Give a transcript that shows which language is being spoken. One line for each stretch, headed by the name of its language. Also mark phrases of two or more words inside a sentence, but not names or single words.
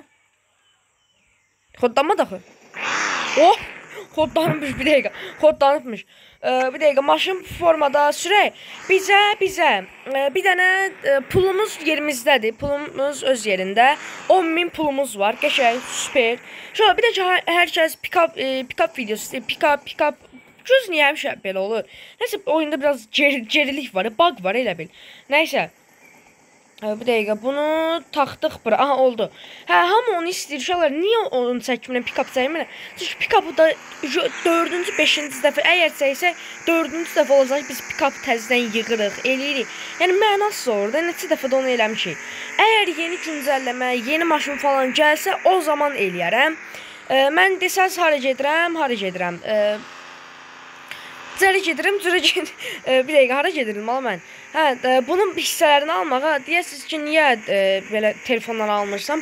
Azerbaijani: Kodlanma daxı. Oh! Kodlanmış bir dəqiqə. Kodlanmış. Bir dəqiqə maşın formada sürək. Bizə bir dənə pulumuz yerimizdədir. Pulumuz öz yerində. 10.000 pulumuz var. Qəşəng, süper. Şöyle bir də hər kəs
English: pick-up videosu,
Azerbaijani: pick-up göz niyə həmişə belə olur? Nəsə oyunda biraz gerilik var, bug var elə bil. Nəysə. Bir dəqiqə bunu taxdıq bura. Aha oldu. Hə hamı onu istəyir uşaqlar. Niyə onu çəkmirəm, pick-up çəkmirəm? Çünki pick-up'ı da 4-cü, 5-ci dəfə əgər çəksək 4-cü dəfə olacaq biz pick-up təzədən yığırıq, eləyirik. Yəni mənası orada neçə dəfə də onu eləmişik. Əgər yeni güncəlləmə, yeni maşın falan gəlsə o zaman eləyərəm. Mən desəz hara gedirəm? Cərə gedirəm. Bir dəqiqə hara gedirəm mən? Hə, bunun hissələrini almağa deyəsiniz ki, niyə belə telefondan almırsan?